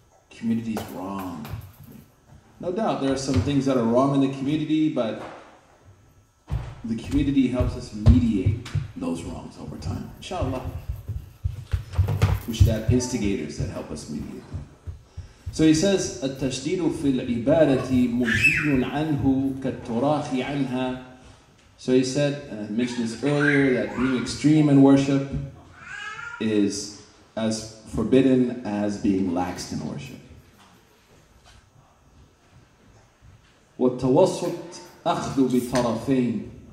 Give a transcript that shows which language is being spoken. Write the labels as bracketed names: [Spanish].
[English] Community is wrong. No doubt there are some things that are wrong in the community, but the community helps us mediate those wrongs over time. Inshallah. We should have instigators that help us mediate them. So he says, [Arabic] التشديد في العبادة مجيد عنه كالتراخي عنها. [English] So he said, and I mentioned this earlier, that being extreme in worship is as forbidden as being lax in worship. [Arabic] والتوسط أخذ بطرفين.